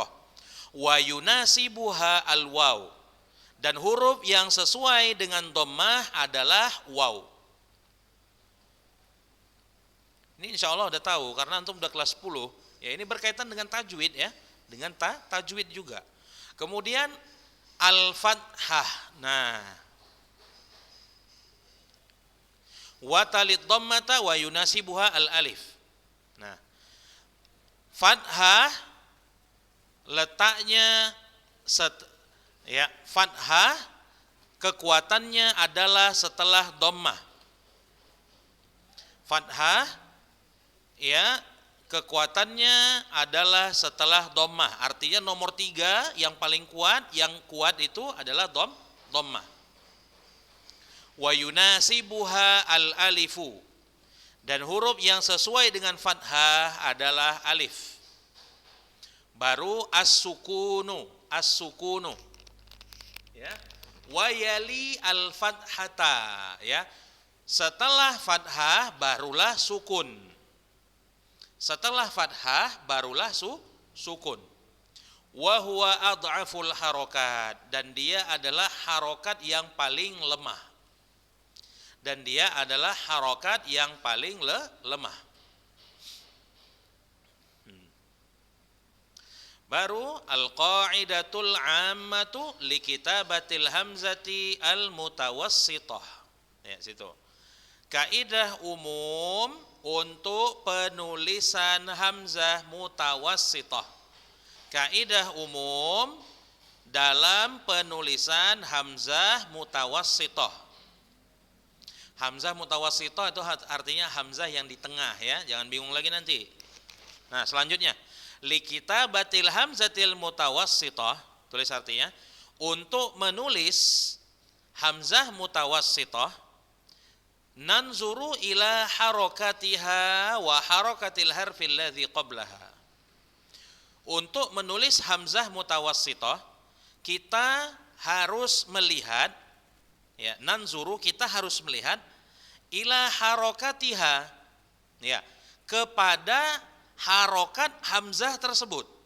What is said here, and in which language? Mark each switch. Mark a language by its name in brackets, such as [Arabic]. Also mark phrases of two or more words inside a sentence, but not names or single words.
[Arabic] ويناسبها الواو, [Indonesian] dan huruf yang sesuai dengan dhammah adalah waw. Ini [Arabic] إن شاء الله [Indonesian] udah tahu karena antum udah kelas 10. Ya, ini berkaitan dengan tajwid ya, dengan tajwid juga. Kemudian al-fathah. Nah, [Arabic] وتلي الضمة ويناسبها الألف. [Indonesian] Nah, fathah letaknya fathah kekuatannya adalah setelah dhammah. Fathah ya, kekuatannya adalah setelah dhammah. Artinya nomor 3 yang paling kuat, yang kuat itu adalah dhammah. [Arabic] ويناسبها الألف, [Indonesian] dan huruf yang sesuai dengan fathah adalah alif. Baru as-sukunu ya. [Arabic] ويلي الفتحة ya. [Indonesian] Setelah fathah barulah sukun. Setelah fathah barulah sukun. [Arabic] وهو أضعف الحركات, [Indonesian] dan dia adalah harokat yang paling lemah. Dan dia adalah harokat yang paling lemah. [Arabic] Baru القاعدة العامة لكتابة الهمزة المتوسطة. [Indonesian] Ya, situ. Kaidah umum untuk penulisan hamzah mutawassithah. Kaidah umum dalam penulisan hamzah mutawassithah. Hamzah mutawassithah itu artinya hamzah yang di tengah ya, jangan bingung lagi nanti. Nah, selanjutnya [Arabic] لكتابة الهمزة المتوسطة, [Indonesian] tulis artinya untuk menulis hamzah mutawassithah [Arabic] ننظر إلى حركتها وحركة الحرف الذي قبلها. [Indonesian] Untuk menulis hamzah mutawassithah kita harus melihat ya, nanzuru kita harus melihat [Arabic] إلى حركتها [Indonesian] ya, kepada harokat hamzah tersebut.